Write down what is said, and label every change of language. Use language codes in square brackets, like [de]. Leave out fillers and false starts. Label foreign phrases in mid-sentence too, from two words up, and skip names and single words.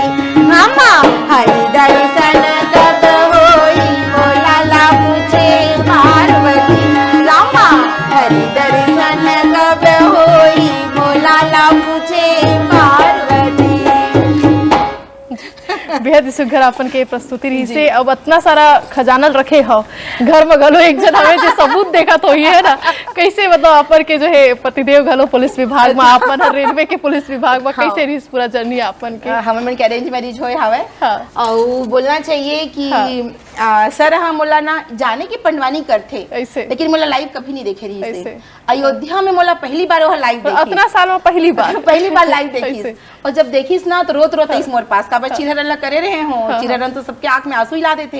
[hne] मामा हरि दर्शन कब होई भोला ला पूछे पार्वती। रामा हरि दर्शन कब होई भोला ला पूछे पार्वती। बेहद सुघर अपन के प्रस्तुति रही से अब इतना सारा खजानल रखे हो घर में घलो एक जन हमें जो सबूत देखा तो ये है ना कैसे मतलब अपन के जो है पतिदेव घलो पुलिस विभाग में अपन रेलवे के पुलिस विभाग में कैसे रही पूरा जर्नी अपन के हमन मन के अरेंज मैरिज होए हवे। और बोलना चाहिए कि सर हम मोला ना जाने की पंडवानी करते लेकिन मोला लाइव कभी नहीं देखे रही से। अयोध्या में मोला पहली बार वह लाइव देखी इतना साल में पहली बार लाइव देखी और जब देखीस ना तो रोत रोत इस मोर पास का चिरहरन करे रहे हो चिरहरन तो सबके आंख में आंसू ही ला देते।